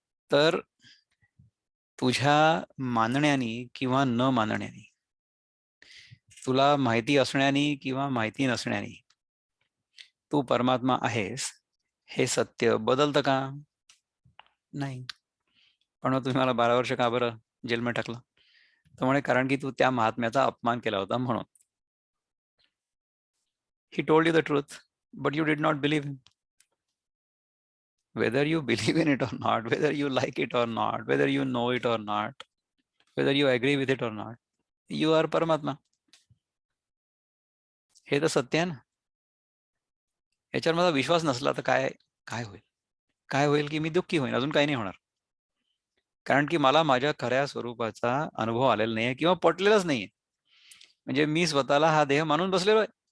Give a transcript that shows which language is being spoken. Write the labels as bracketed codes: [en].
[mr] तर तुझ्या मानण्यानी किंवा न मानण्यानी, तुला माहिती असण्यानी किंवा माहिती नसण्यानी तू परमात्मा आहेस हे सत्य बदलतं का? नाही. पण मग तुम्ही मला 12 वर्ष का बरं जेलमध्ये टाकलं? तर म्हणे कारण की तू त्या महात्म्याचा अपमान केला होता म्हणून. [en] He told you the truth, but you did not believe him. Whether you believe in it or not, whether you like it or not, whether you know it or not, whether you agree with it or not, you are Paramatma. [mr] हे तर सत्य आहे ना. याच्यावर माझा विश्वास नसला तर काय काय होईल? काय होईल की मी दुःखी होईन, अजून काही नाही होणार. कारण की मला माझ्या खऱ्या स्वरूपाचा अनुभव आलेला नाहीये किंवा पटलेलाच नाहीये. म्हणजे मी स्वतःला हा देह मानून बसलेलो आहे.